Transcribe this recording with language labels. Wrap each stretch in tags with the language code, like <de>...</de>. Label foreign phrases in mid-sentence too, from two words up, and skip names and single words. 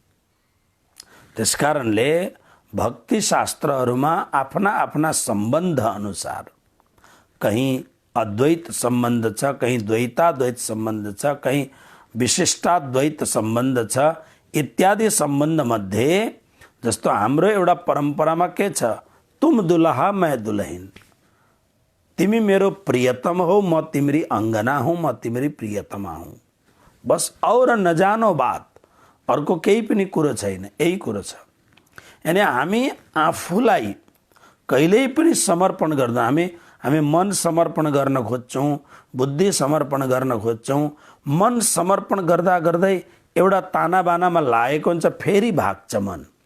<ne>त्यसकारणले भक्ति शास्त्रहरूमा आफ्ना आफ्ना सम्बन्ध अनुसार कहीं अद्वैत सम्बन्ध छ, कहीं द्वैताद्वैत सम्बन्ध छ, कहीं विशिष्टाद्वैत सम्बन्ध छ, इत्यादि सम्बन्ध मध्ये जस्तो हाम्रो एउटा परम्परामा के छ,</ne> <hi>तुम दुलहा मैं दुलहिन,</hi> <ne>तिमी मेरो प्रियतम हो, म तिम्री अंगना हूँ, म तिम्री प्रियतमा हूँ,</ne> <hi>बस और नजानो बात,</hi> <ne>अर्को केही पनि कुरो छैन, यही कुरो छ। यानी हामी आफूलाई कहिल्यै पनि समर्पण गर्दा हामी मन समर्पण गर्न खोज्छौँ, बुद्धि समर्पण गर्न खोज्छौँ। मन समर्पण गर्दा गर्दै एउटा तानाबानामा लागेको हुन्छ, फेरि भाग्छ मन।</ne>